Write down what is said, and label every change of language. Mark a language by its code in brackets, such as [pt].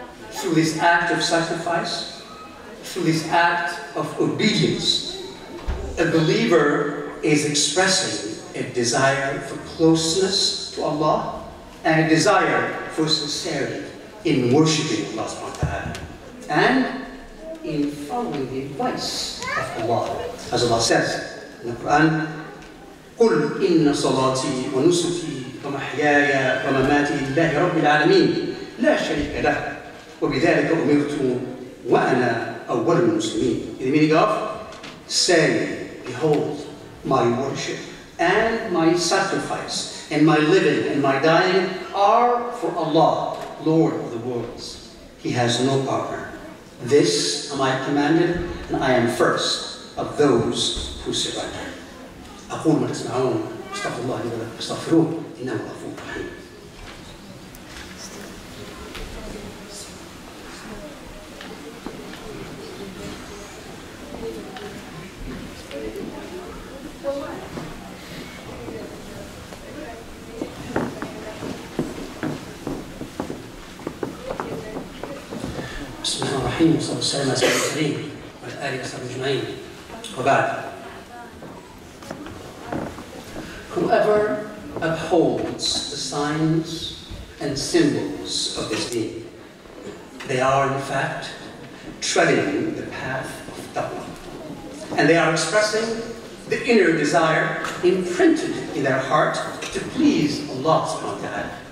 [en] Through this act of sacrifice, through this act of obedience, a believer is expressing a desire for closeness to Allah and a desire for sincerity in worshiping Allah [ar] subhanahu wa ta'ala [en] and in following the advice of Allah. As Allah says in the Quran, [ar] قُلْ إِنَّ صَلَاتِي وَنُسُكِي وَمَحْيَايَ وَمَمَاتِي لِلَّهِ رَبِّ الْعَالَمِينَ لَا شَرِيكَ لَهُ وَبِذَلِكَ أُمِرْتُ وَأَنَا أَوَّلُ الْمُسْلِمِينَ. [en] In the meaning of, say, behold, my worship and my sacrifice and my living and my dying are for Allah, Lord of the worlds. He has no partner. This am I commanded, and I am first of those who surrender. [ar] أقول ما تسمعون استغفر الله لي ولكم فاستغفروه إنه غفور رحيم. بسم الله الرحمن الرحيم والصلاة والسلام على سيدنا الكريم وعلى آله وصحبه أجمعين. وبعد. [en] Whoever upholds the signs and symbols of this deen, they are in fact treading the path of taqwa, and they are expressing the inner desire imprinted in their heart to please Allah [ar] subhanahu wa ta'ala.